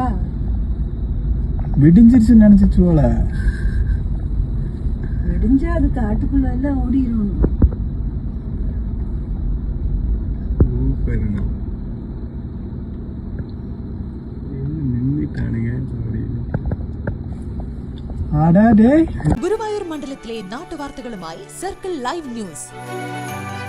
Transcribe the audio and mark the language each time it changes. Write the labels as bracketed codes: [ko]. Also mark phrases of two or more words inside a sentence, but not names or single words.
[ta] விடிஞ்சிருச்சுன்னு நினைச்சிச்சு போல. விடிஞ்சா அது காட்டுக்குள்ள எல்லாம் ஓடிடும். சூப்பருங்க. நின்றுட்டானுங்க. ആടാ ഡേ [ml] ഗുരുവായൂർ മണ്ഡലത്തിലെ നാട്ടുവാർത്തകളുമായി സർക്കിൾ ലൈവ് ന്യൂസ്.